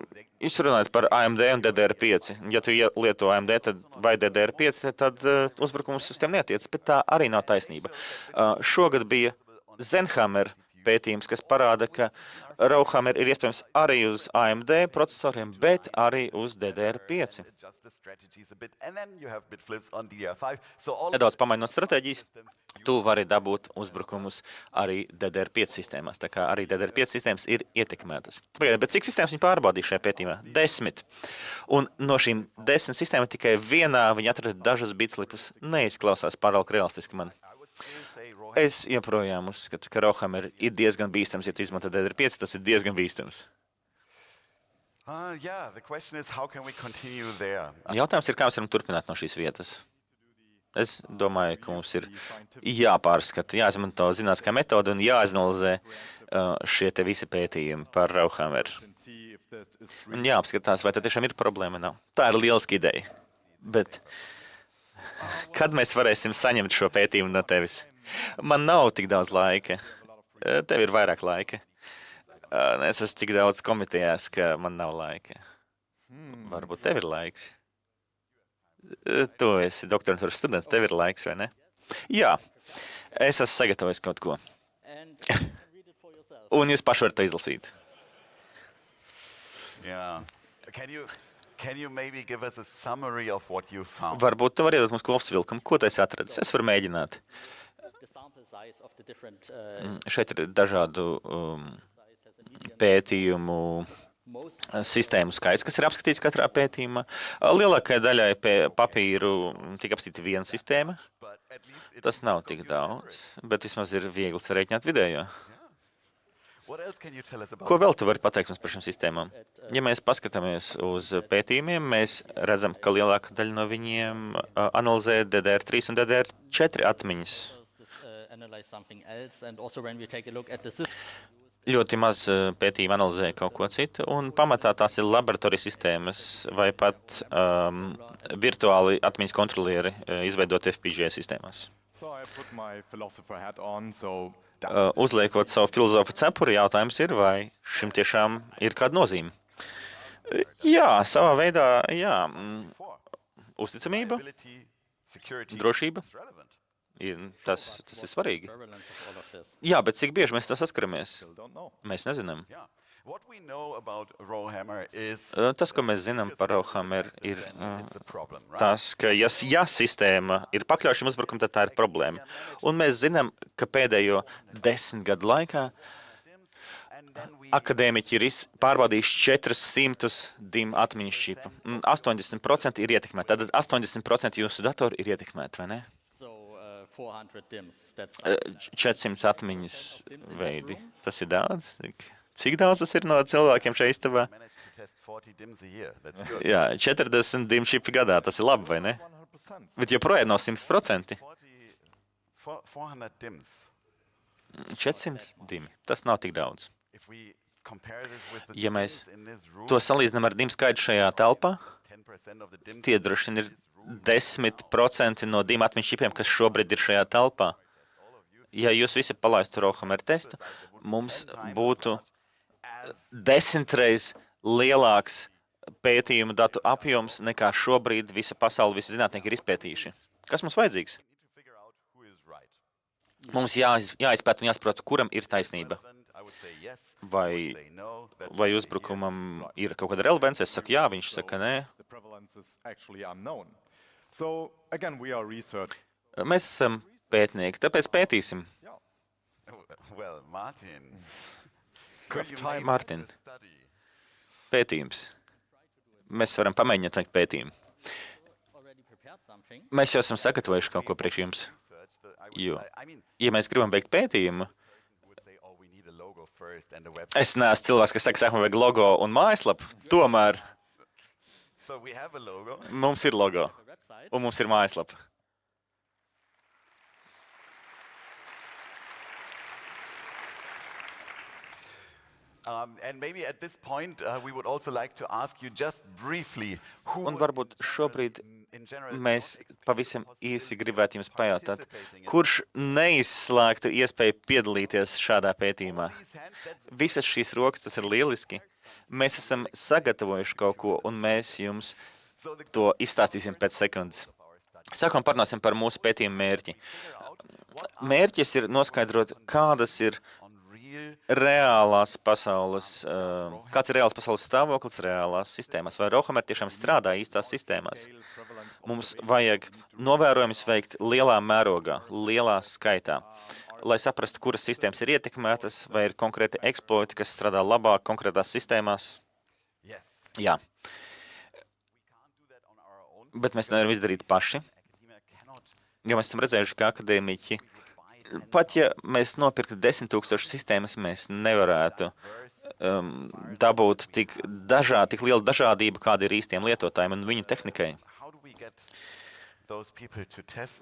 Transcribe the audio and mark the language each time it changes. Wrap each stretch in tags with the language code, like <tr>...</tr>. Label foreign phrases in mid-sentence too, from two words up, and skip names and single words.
<lv>Jūs runājat par AMD un DDR5. Ja tu lieto AMD tad vai DDR5, tad uzbrukums uz tiem netiec, bet tā arī nav taisnība. Šogad bija Zenhammer pētījums, kas parāda, ka Rauhammer ir iespējams arī uz AMD procesoriem, bet arī uz DDR5.</lv> <en>adjust the strategies a bit, and then you have bit flips on DDR5. So all</en> <lv>Nedaudz pamainot stratēģijas, tu vari dabūt uzbrukumus arī DDR5 sistēmās. Tā kā arī DDR5 sistēmas ir ietekmētas. Pagaidiet, bet cik sistēmas viņi pārbaudīja šajā pētījumā? 10. Un no šīm 10 sistēmām tikai vienā viņi atrada dažus bitflipus. Neizklausās pārāk realistiski man.</lv> <en>I would still say Rohan.</en> <lv>Es joprojām uzskatu, ka Rauhammer ir diezgan bīstams. Ja tu izmanto DDR5, tas ir diezgan bīstams.</lv> <en>Yeah, the question is, how can we continue there?</en> <lv>Jautājums ir, kā mēs varam turpināt no šīs vietas? Es domāju, ka mums ir jāpārskata, jāizmanto zinātniskā metode un jāizanalizē šie te visi pētījumi par Rauhammer. Un jāapskatās, vai tā tiešām ir problēma, nav. Tā ir lieliska ideja. Bet kad mēs varēsim saņemt šo pētījumu no tevis? Man nav tik daudz laika. Tev ir vairāk laika. Es esmu tik daudz komitejās, ka man nav laika. Varbūt tev ir laiks. Tu esi doktorantūras students, tev ir laiks, vai ne? Jā, es esmu sagatavojis kaut ko.</lv> <en>and you can read it for yourself.</en> <lv>Un jūs paši varat to izlasīt.</lv> <en>Yeah. Can you maybe give us a summary of what you found?</en> <lv>Varbūt tu vari iedot mums kopsavilkumu. Ko tu esi atradis? Es varu mēģināt.</lv> <en>The sample size of the different</en> <lv>Šeit ir dažādu</lv> <en>size has a median.</en> <lv>pētījumu</lv> <en>Most</en> <lv>sistēmu skaits, kas ir apskatīts katrā pētījumā. Lielākajai daļai papīru tika apskatīta viena sistēma.</lv> <en>But at least it</en> <lv>Tas nav tik daudz, bet vismaz ir viegli sarēķināt vidējo.</lv> <en>What else can you tell us about</en> <lv>Ko vēl tu vari pateikt mums par šīm sistēmām? Ja mēs paskatāmies uz pētījumiem, mēs redzam, ka lielāka daļa no viņiem analizē DDR3 un DDR4 atmiņas.</lv> <en>Analyze something else, and also when we take a look at the system,</en> <lv>Ļoti maz pētījumi analizē kaut ko citu, un pamatā tās ir laboratorijas sistēmas vai pat virtuāli atmiņas kontrolieri izveidot FPGA sistēmās.</lv> <en>So I put my philosopher hat on, so</en> <lv>Uzliekot savu filozofu cepuri, jautājums ir, vai šim tiešām ir kāda nozīme. Jā, savā veidā, jā. Uzticamība,</lv> <en>reliability, security</en> <lv>drošība,</lv> <en>is relevant?</en> <lv>tas ir svarīgi.</lv> <en>prevalence of all of this.</en> <lv>Jā, bet cik bieži mēs to saskaramies?</lv> <en>still don't know.</en> <lv>Mēs nezinām.</lv> <en>Yeah. What we know about Rowhammer is</en> <lv>Tas, ko mēs zinām par Rowhammer, ir</lv> <en>it's a problem, right?</en> <lv>tas, ka ja sistēma ir pakļauta šim uzbrukumam, tad tā ir problēma. Un mēs zinām, ka pēdējo 10 gadu laikā</lv> <en>And then we</en> <lv>akadēmiķi ir pārbaudījuši 400 DIM atmiņas čipu. 80% ir ietekmēti. Tad 80% jūsu datoru ir ietekmēti, vai ne?</lv> <en>So 400 DIMMs. That's</en> <lv>400 atmiņas veidi. Tas ir daudz. Cik daudz tas ir no cilvēkiem šeit istabā?</lv> <en>managed to test 40 DIMMs a year. That's good.</en> <lv>Jā, 40 DIM čipi gadā. Tas ir labi, vai ne? 100%. Bet joprojām nav 100%.</lv> <en>400 DIMMs.</en> <lv>400 DIM. Tas nav tik daudz.</lv> <en>If we compare this with the</en> <lv>Ja mēs</lv> <en>DIMMs in this room,</en> <lv>to salīdzinām ar DIM skaitu šajā telpā,</lv> <en>10% of the DIMMs</en> <lv>tie droši vien ir 10% no DIM atmiņas čipiem, kas šobrīd ir šajā telpā. Ja jūs visi palaistu Rowhammer testu, mums būtu 10 reizes lielāks pētījumu datu apjoms nekā šobrīd visa pasaule, visi zinātnieki ir izpētījuši. Kas mums vajadzīgs?</lv> <en>need to figure out who is right.</en> <lv>Mums jāizpēt un jāsaprot, kuram ir taisnība.</lv> <en>I would say yes.</en> <lv>Vai,</lv> <en>Say no. That's</en> <lv>vai uzbrukumam ir kaut kāda relevance? Es saku jā, viņš saka nē.</lv> <en>The prevalence is actually unknown. So again, we are research.</en> <lv>Mēs esam pētnieki, tāpēc pētīsim.</lv> <en>well, Martin. Could you time, make Martin. a study?</en> <lv>Pētījums. Mēs varam pamēģināt veikt pētījumu.</lv> <en>already prepared something.</en> <lv>Mēs jau esam sagatavojuši kaut ko priekš jums.</lv> <en>Research the,</en> <lv>Jo,</lv> <en>I mean,</en> <lv>ja mēs gribam veikt pētījumu,</lv> <en>would say, oh, we need a logo first and a website.</en> <lv>es neesmu cilvēks, kas saka, sākumā vajag logo un mājaslapu. Tomēr</lv> <en>So we have a logo.</en> <lv>mums ir logo</lv> <en>A website.</en> <lv>un mums ir mājaslapa.</lv> <en>And maybe at this point, we would also like to ask you just briefly who</en> <lv>Un varbūt šobrīd</lv> <en>in general</en> <lv>mēs</lv> <en>not</en> <lv>pavisam īsi gribētu jums pajautāt,</lv> <en>participating in</en> <lv>kurš neizslēgtu iespēju piedalīties šādā pētījumā.</lv> <en>these hands, that's</en> <lv>Visas šīs rokas, tas ir lieliski. Mēs esam sagatavojuši kaut ko, un mēs jums</lv> <en>so the</en> <lv>to izstāstīsim pēc sekundes. Sākumā parunāsim par mūsu pētījumu mērķi. Mērķis ir noskaidrot, kādas ir</lv> <en>on real</en> <lv>reālās pasaules, kāds ir reāls pasaules stāvoklis reālās sistēmās, vai Rowhammer tiešām strādā īstās sistēmās. Mums vajag novērojums veikt lielā mērogā, lielā skaitā, lai saprastu, kuras sistēmas ir ietekmētas, vai ir konkrēti eksploiti, kas strādā labāk konkrētās sistēmās.</lv> <en>yes.</en> <lv>Jā,</lv> <en>Can't do that on our own.</en> <lv>bet mēs nevaram izdarīt paši,</lv> <en>Academia cannot</en> <lv>jo mēs esam redzējuši, ka akadēmiķi, pat ja mēs nopirktu 10 000 sistēmas, mēs nevarētu dabūt tik lielu dažādību, kāda ir īstiem lietotājiem un viņu tehnikai.</lv> <en>how do we get those people to test</en>